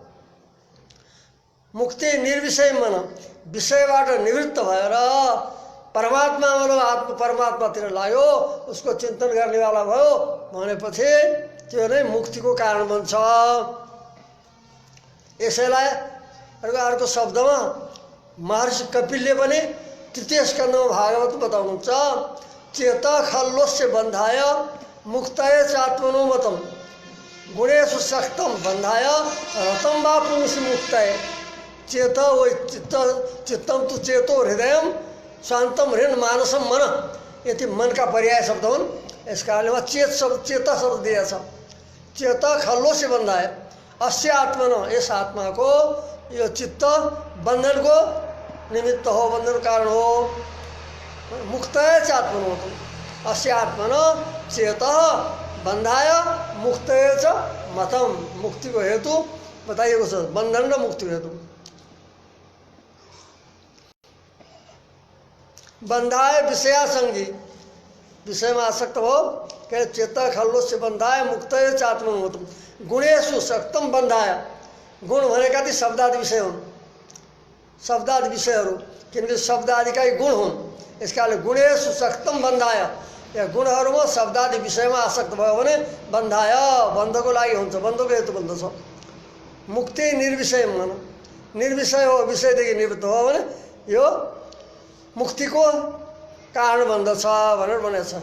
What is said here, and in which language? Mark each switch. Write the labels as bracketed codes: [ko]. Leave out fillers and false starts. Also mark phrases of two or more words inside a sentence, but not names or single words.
[ne] मुक्ति निर्विषय मन, विषयबाट निवृत्त भएर परमात्मा आत्मा परमात्मातिर लाग्यो, उसको चिन्तन गर्नेवाला भयो भनेपछि त्यो नै मुक्तिको कारण बन्छ। यसैलाई अर्को शब्दमा महर्षि कपिलले पनि तृतीय स्कन्धमा भागवत बताउनुहुन्छ। [sa] चेत खल्लोस्य बन्धाय मुक्तये चात्मनो मतम गुणेषु शक्तम बन्धाय रतम वा पुंसि मुक्तये। चेत वै चित्तम तु चेतो हृदयम शान्तम हृन् मानसम मन, [ne] यति मनका पर्याय शब्द हुन्। यस कारणले वहाँ चेता शब्द दिएको छ। [sa] चेत खल्लोस्य बन्धाय अस्य आत्मन, [ne] यस आत्माको यो चित्त बन्धनको निमित्त हो, बन्धन कारण हो। [sa] मुक्तये च आत्मनो अस्य आत्मन चेत बन्धाय मुक्तये च मतम, [ne] मुक्तिको हेतु बताइएको छ, बन्धन र मुक्तिको हेतु। [sa] बन्धाय विषयासंगी, [ne] विषयमा आसक्त हो [sa] के चेत खल्लोस्य बन्धाय मुक्तये च आत्मनो गुणेषु शक्तम बन्धाय। [ne] गुण भनेका ती शब्दादि विषय हुन्, शब्दादि विषयहरू, किनकि शब्दादिकै गुण हुन्। यसकारणले [sa] गुणेषु शक्तम बन्धाय, [ne] या गुणहरूमा शब्दादि विषयमा आसक्त भयो भने बन्धाय बन्धको लागि हुन्छ, बन्धको हेतु बन्दछ। मुक्ति निर्विषय मन, निर्विषय हो, विषयदेखि निवृत्त हो भने यो मुक्तिको कारण बन्दछ भनेर भनेको छ।